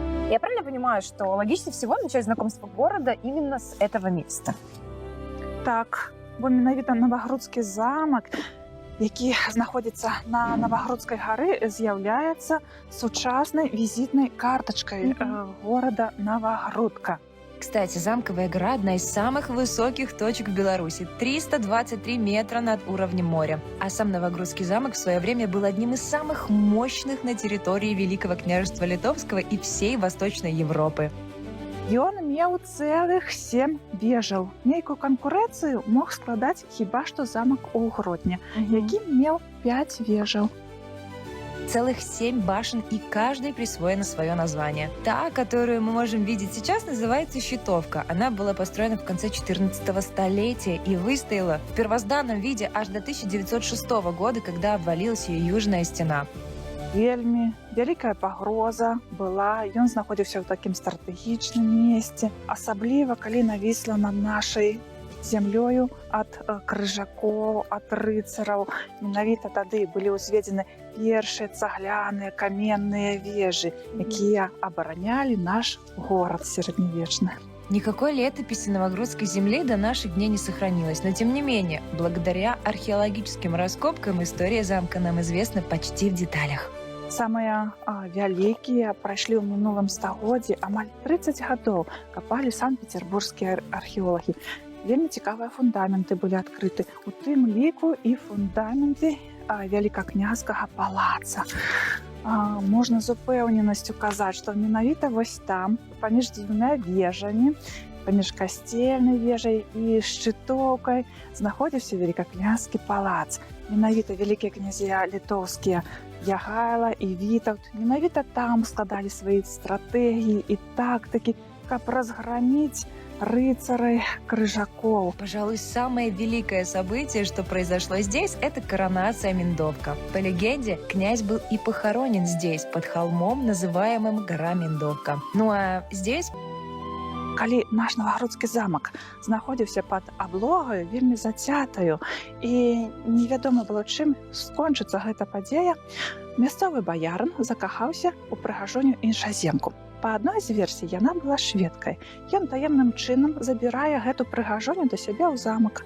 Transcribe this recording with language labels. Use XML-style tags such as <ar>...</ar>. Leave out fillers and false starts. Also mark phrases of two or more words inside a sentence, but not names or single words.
<ru>Я правильно понимаю, что логичнее всего начать знакомство города именно с этого места?</ru> <be>Так, бо менавіта Навагрудскі замак, які знаходзіцца на Навагрудскай гары, з'яўляецца сучаснай візітнай картачкай горада Навагрудка.</be> <ru>Кстати, Замковая гора – одна из самых высоких точек в Беларуси – 323 метра над уровнем моря. А сам Новогрудский замок в свое время был одним из самых мощных на территории Великого княжества Литовского и всей Восточной Европы.</ru> <be>Ён меў цэлых 7 вежаў. Нейкую канкурэнцыю мог складаць хіба што замак у Гродні, які меў 5 вежаў.</be> <ru>Целых 7 башен, и каждой присвоено свое название. Та, которую мы можем видеть сейчас, называется Щитовка. Она была построена в конце 14 столетия и выстояла в первозданном виде аж до 1906 года, когда обвалилась ее южная стена.</ru> <be>Вельмі вялікая пагроза была, ён знаходзіўся ў такім стратэгічным месцы, асабліва калі навісла над нашай зямлёю ад крыжакоў, ад рыцараў. Менавіта тады былі ўзведзены першыя цагляныя каменныя вежы, якія абаранялі наш горад сярэднявечны. Никакой летописи Новогрудской земли до наших дней не сохранилось, но тем не менее, благодаря археологическим раскопкам история замка нам известна почти в деталях. Самыя вялікія прайшлі ў мінулым стагоддзі, амаль 30 гадоў капалі санкт-петербургскія археолагі. Вельмі цікавыя фундаменты былі адкрыты, у тым ліку і фундаменты вялікакняжскага палаца. Можна з упэўненасцю казаць, што менавіта вось там, паміж дзвюма вежамі, паміж касцельнай вежай і шчытоўкай, знаходзіўся вялікакняжскі палац. Менавіта вялікія князя літоўскія Ягайла і Вітаўт менавіта там складалі свае стратэгіі і тактыкі, каб</be> <ru>разгромить рыцарей</ru> <be>крыжаков.</be> <ru>Пожалуй, самое великое событие, что произошло здесь, это коронация Миндовка. По легенде, князь был и похоронен здесь, под холмом, называемым Гора Миндовка. Ну а здесь...</ru> <be>Калі наш Навагрудскі замак знаходзіўся пад аблогаю вельмі зацятаю і невядома было, чым скончыцца гэта падзея, мясцовы баярын закахаўся ў прыгажоню іншаземку. Па адной з версій яна была шведкай. Ён таемным чынам забірае гэту прыгажоню да сябе ў замак.</be>